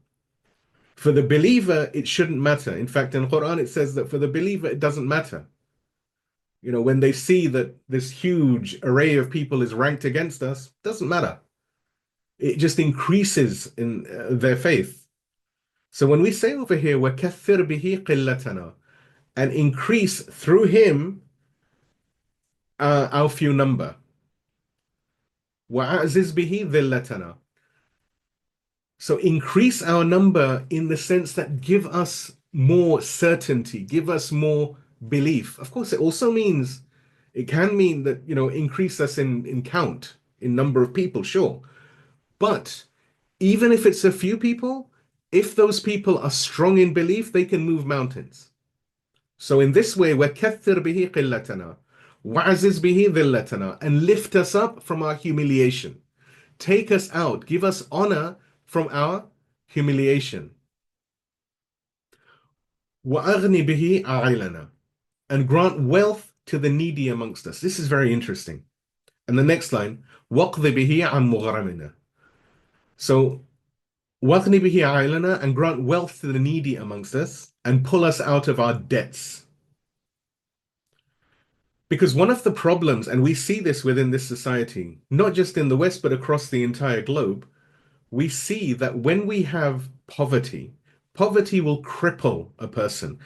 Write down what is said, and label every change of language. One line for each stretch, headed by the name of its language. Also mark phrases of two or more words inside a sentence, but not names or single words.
English: For the believer, it shouldn't matter. In fact, in Quran, it says that for the believer, it doesn't matter. When they see that this huge array of people is ranked against us, doesn't matter. It just increases in their faith. So when we say over here,
Arabic: وَكَثِّرْ بِهِ قِلَّتَنَا,
English: and increase through him our few number.
Arabic: وَأَعْزِزْ بِهِ ذِلَّتَنَا.
English: So increase our number in the sense that give us more certainty, give us more belief. Of course, it can mean that, increase us in count, in number of people, sure. But even if it's a few people, if those people are strong in belief, they can move mountains. So in this way,
Arabic: وَكَثِّرْ بِهِ قِلَّتَنَا وَعَزِزْ بِهِ ذِلَّتَنَا,
English: and lift us up from our humiliation. Take us out, give us honor from our humiliation.
Arabic: وَأَغْنِ بِهِ أَعِلَنَا,
English: and grant wealth to the needy amongst us. This is very interesting. And the next line,
Arabic: وَقْضِ بِهِ عَنْ مُغْرَمِنَا. So, وَقْنِ بِهِ أَعِلَنَا,
English: and grant wealth to the needy amongst us, and pull us out of our debts. Because one of the problems, and we see this within this society, not just in the West, but across the entire globe, we see that when we have poverty, poverty will cripple a person.